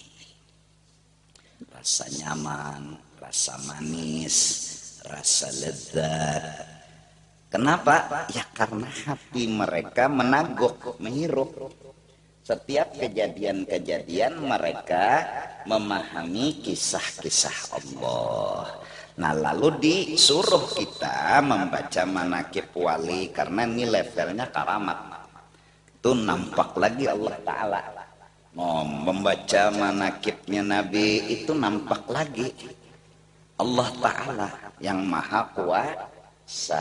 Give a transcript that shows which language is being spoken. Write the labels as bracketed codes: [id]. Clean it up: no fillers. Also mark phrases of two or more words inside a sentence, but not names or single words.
[id] Rasa nyaman, rasa manis, rasa lezat. Kenapa? Ya karena hati mereka menaguk, menghirup. Setiap kejadian-kejadian mereka memahami kisah-kisah Allah. Nah lalu disuruh kita membaca manakib wali karena ini levelnya karamat. Itu nampak lagi Allah Ta'ala. Membaca manakibnya Nabi itu nampak lagi Allah Ta'ala yang maha kuasa.